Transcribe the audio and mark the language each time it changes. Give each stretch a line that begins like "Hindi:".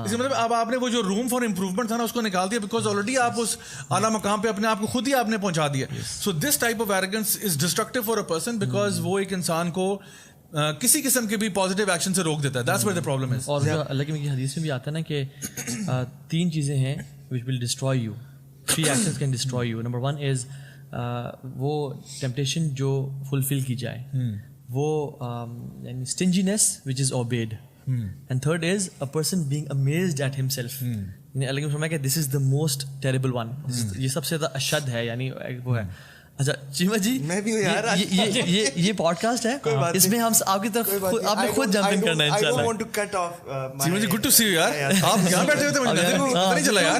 Urdu: اس کا مطلب اب آپ نے وہ جو روم فار امپروومنٹ تھا نا اس کو نکال دیا, بیکاز آلریڈی آپ اس اعلیٰ مقام پہ اپنے آپ کو خود ہی آپ نے پہنچا دیا.
English: so this type of arrogance is destructive for a person,
Urdu: because وہ ایک انسان کو کسی قسم کے بھی پازیٹیو ایکشن سے روک دیتا ہے.
English: That's where the problem is.
Urdu: اور اللہ کی حدیث میں بھی آتا ہے نا کہ 3 چیزیں ہیں
English: which will destroy you, 3 actions can destroy you. Number 1 is
Urdu: وہ ٹیمپٹیشن جو فلفل کی جائے, وہ یعنی
English: stinginess which is obeyed, and third is a person being amazed at himself.
Urdu: یعنی اللہ کی فرمایا کہ
English: this is the most terrible one,
Urdu: یہ سب سے زیادہ اشد ہے, یعنی وہ ہے. اچھا چیما جی, میں بھی ہوں یار, یہ پوڈ کاسٹ ہے, اس میں ہم آپ کی طرف آپ نے خود جمپ ان کرنا ہے انشاءاللہ. چیما جی گڈ ٹو سی یو یار, آپ یہاں بیٹھے ہوئے تھے, مجھے پتہ نہیں چلا یار.